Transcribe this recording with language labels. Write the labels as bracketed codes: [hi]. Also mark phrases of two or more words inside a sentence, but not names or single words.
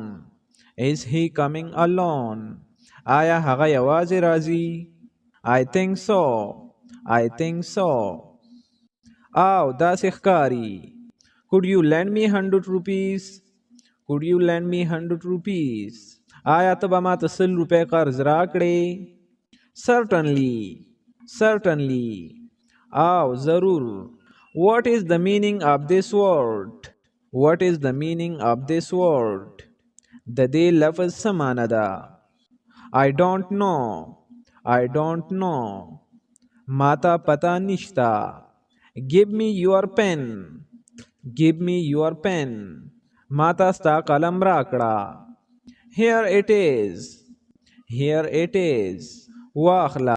[en] Is he coming alone? [ps] آیا هغه یوازې راځي؟ [en] I think so. I think so. [ps] داسې ښکاري. [en] Could you lend me 100 rupees? Could you lend me 100 rupees? [ps] آیا ته به ماته 100 روپۍ قرض راکړې؟ [en] Certainly. Certainly. [ps] ضرور. [en] What is the meaning of this word? What is the meaning of this word? [ps] د دې لفظ څه معنی ده؟ [en] I don't know. I don't know. [ps] ماته پتا نشتا. [en] Give me your pen. Give me your pen. [ps] ماته ستا قلم راکړه. [en] Here it is. Here it is. [ps] واخله.